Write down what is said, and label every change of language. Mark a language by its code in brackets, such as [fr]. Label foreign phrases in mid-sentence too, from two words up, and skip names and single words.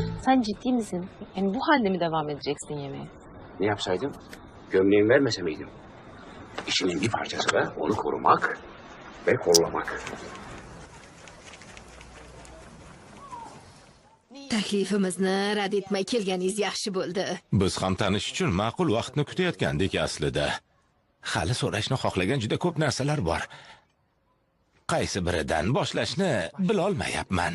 [tr] sen ciddi misin? Yani bu halde mi devam edeceksin yemeğe? Ne yapsaydım? Gömleğimi vermese miydim? İşinin bir parçası da onu korumak ve kollamak. [uz] Taklifimizni rad etmay kelganingiz yaxshi bo'ldi. Biz ham tanish uchun ma'qul vaqtni kutayotgandik aslida. Hali so'rashni xohlagan juda ko'p narsalar bor. Qaysi biridan boshlashni bilolmayapman.